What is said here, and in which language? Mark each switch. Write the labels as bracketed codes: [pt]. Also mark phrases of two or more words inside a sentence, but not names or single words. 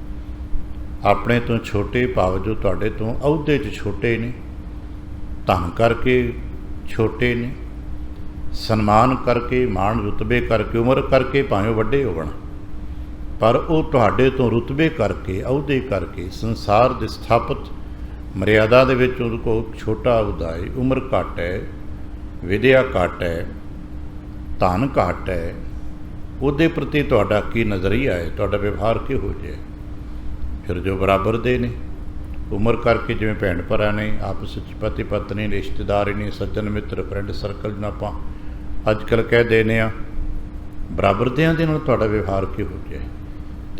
[pa] ਅਪਣੇ ਤੋ ਛੋਟੇ ਭਾਵ ਜੋ ਤੁਹਾਡੇ ਤੋ ਅਹੁਦੇ ਚ ਛੋਟੇ ਨੇ, ਧਨ ਕਰਕੇ ਛੋਟੇ ਨੇ, ਸਨਮਾਨ ਕਰਕੇ, ਮਾਨ ਰੁਤਬੇ ਕਰਕੇ, ਉਮਰ ਕਰਕੇ ਭਾਵੇਂ ਵੱਡੇ ਹੋਵਣ, ਪਰ ਵੋ ਤੁਹਾਡੇ ਤੋ ਰੁਤਬੇ ਕਰਕੇ, ਅਹੁਦੇ ਕਰਕੇ, ਸੰਸਾਰ ਦੇ ਸਥਾਪਿਤ ਮਰਯਾਦਾ ਦੇ ਵਿਚ ਉਹਦੇ ਕੋਲ ਛੋਟਾ ਅਹੁਦਾ ਹੈ, ਉਮਰ ਘੱਟ ਹੈ, ਵਿੱਦਿਆ ਘੱਟ ਹੈ, ਧਨ ਘੱਟ ਹੈ, ਉਹਦੇ प्रति ਤੁਹਾਡਾ ਕੀ ਨਜ਼ਰੀਆ ਹੈ, ਤੁਹਾਡਾ ਵਿਵਹਾਰ ਕਿਹੋ ਜਿਹਾ ਹੈ। ਫਿਰ ਜੋ ਬਰਾਬਰ ਦੇ ਨੇ, ਉਮਰ ਕਰਕੇ ਜਿਵੇਂ ਭੈਣ ਭਰਾ ਨੇ, ਆਪਸ ਵਿੱਚ ਪਤੀ ਪਤਨੀ ਨੇ, ਰਿਸ਼ਤੇਦਾਰ ਨੇ, ਸੱਜਣ ਮਿੱਤਰ, [en] friend circle [pa] ਜਿਨ੍ਹਾਂ ਆਪਾਂ ਅੱਜਕਲ ਕਹਿ ਦੇਨੇ ਆ, ਬਰਾਬਰ ਦੀਆਂ ਦੇ ਨਾਲ ਤੁਹਾਡਾ ਵਿਵਹਾਰ ਕਿਹੋ ਜਿਹਾ ਹੈ।